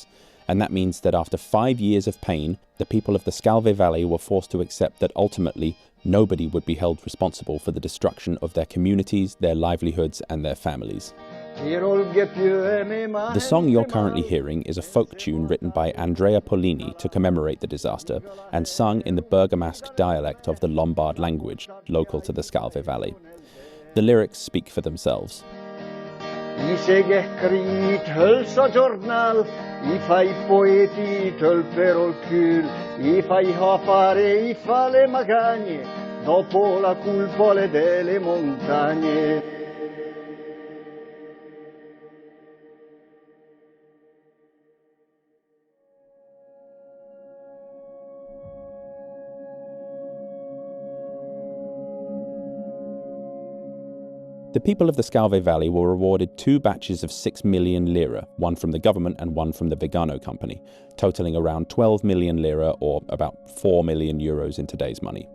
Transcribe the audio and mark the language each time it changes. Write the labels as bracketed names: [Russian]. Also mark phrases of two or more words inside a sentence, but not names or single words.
[English] And that means that after 5 years of pain, the people of the Scalve Valley were forced to accept that ultimately nobody would be held responsible for the destruction of their communities, their livelihoods, and their families. The song you're currently hearing is a folk tune written by Andrea Pollini to commemorate the disaster and sung in the Bergamasque dialect of the Lombard language, local to the Scalve Valley. The lyrics speak for themselves. [Lombard] I segekrit höll sa jornal, I fai poeti töl perol kul, I fai hafare, I fale magagne, dopo la culpole delle montagne. [English] The people of the Scalve Valley were awarded 2 batches of 6 million lira, one from the government and one from the Vigano company, totaling around 12 million lira or about 4 million euros in today's money.